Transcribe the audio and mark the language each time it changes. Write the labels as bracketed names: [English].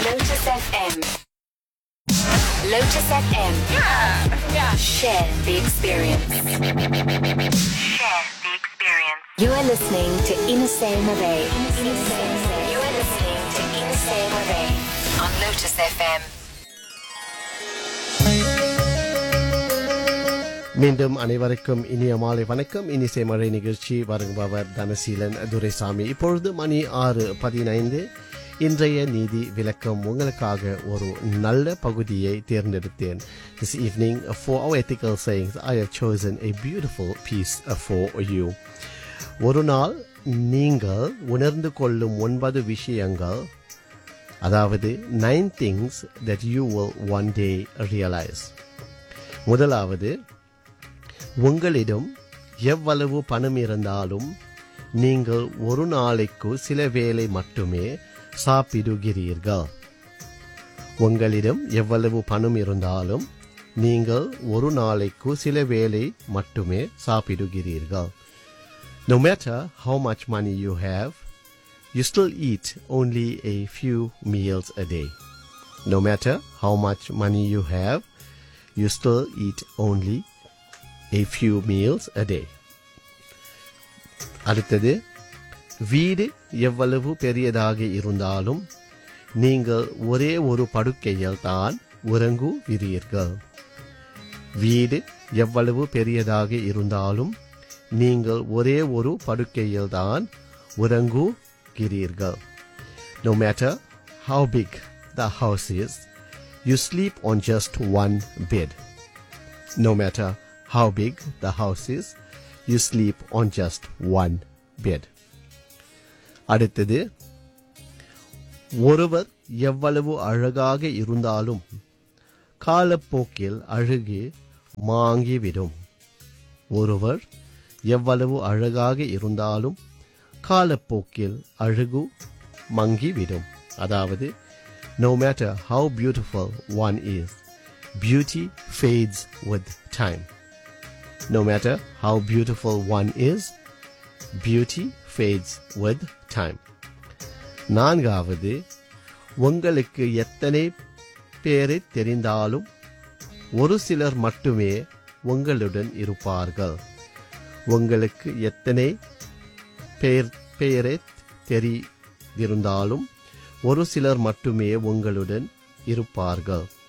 [English] Lotus FM. Lotus FM. Yeah. Yeah. Share the experience. Share the experience. You are listening to Inusay Mabe. You are listening to Inusay Mabe on Lotus FM. [Tamil] மீண்டும் அனைவருக்கும் இனிய மாலை வணக்கம். இனிசை மழை நிகழ்ச்சி வழங்குபவர் தனசீலன் துரைசாமி. இப்பொழுது மணி 6:15. இன்றைய நீதி விளக்கம் உங்களுக்காக ஒரு நல்ல பகுதியை தேர்ந்தெடுத்தேன். [English] This evening, for our ethical sayings, I have chosen a beautiful piece for you. [Tamil] ஒரு நாள் நீங்கள் உணர்ந்து கொள்ளும் 9 விஷயங்கள், அதாவது [English] 9 things that you will one day realize. [Tamil] முதலாவது, உங்களிடம் எவ்வளவு பணம் இருந்தாலும் நீங்கள் ஒரு நாளைக்கு சில வேளை மட்டுமே சாப்பிடுகிறீர்கள். உங்களிடம் எவ்வளவு பணம் இருந்தாலும் நீங்கள் ஒரு நாளைக்கு சில வேளை மட்டுமே சாப்பிடுகிறீர்கள். [English] No matter how much money you have, you still eat only a few meals a day. No matter how much money you have, you still eat only a few meals a day. [Tamil] அடுத்தது, வீடு எவ்வளவு பெரியதாக இருந்தாலும் நீங்கள் ஒரே ஒரு படுக்கையில் தான் உறங்குவீர்கள். வீடு எவ்வளவு பெரியதாக இருந்தாலும் நீங்கள் ஒரே ஒரு படுக்கையில் தான் உறங்குகிறீர்கள். [English] No matter how big the house is, you sleep on just one bed. No matter how big the house is, you sleep on just one bed. [Tamil] அடுத்தது, ஒருவர் எவ்வளவு அழகாக இருந்தாலும் காலப்போக்கில் அழகு மாங்கிவிடும். ஒருவர் எவ்வளவு அழகாக இருந்தாலும் காலப்போக்கில் அழகு மங்கிவிடும். [English] அதாவது, No matter how beautiful one is, beauty fades with time. No matter how beautiful one is, beauty fades with time. [Tamil] நான்காவது, உங்களுக்கு எத்தனை பேரை தெரிந்தாலும் ஒரு சிலர் மட்டுமே உங்களுடன் இருப்பார்கள். உங்களுக்கு எத்தனை பேரை தெரிந்திருந்தாலும் ஒரு சிலர் மட்டுமே உங்களுடன் இருப்பார்கள்.